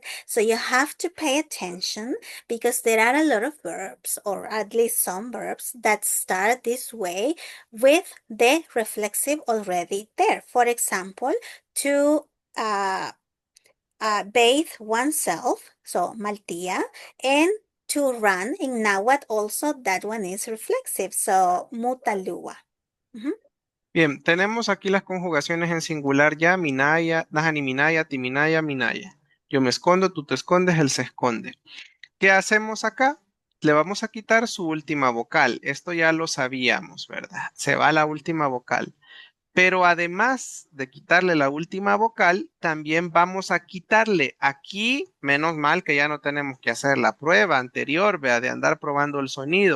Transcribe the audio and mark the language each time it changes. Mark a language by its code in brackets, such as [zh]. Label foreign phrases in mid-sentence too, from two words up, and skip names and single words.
[en] So you have to pay attention because there are a lot of verbs, or at least some verbs, that start this way with the reflexive already there. For example, to bathe oneself, so maltia, and to run in Nahuatl also, that one is reflexive, so mutalua. [es] Bien, tenemos aquí las conjugaciones en singular ya, [nah] minaya, najani minaya, timinaya, minaya. [es] Yo me escondo, tú te escondes, él se esconde. ¿Qué hacemos acá? Le vamos a quitar su última vocal. Esto ya lo sabíamos, ¿verdad? Se va la última vocal. Pero además de quitarle la última vocal, también vamos a quitarle aquí, menos mal que ya no tenemos que hacer la prueba anterior, vea, de andar probando el sonido.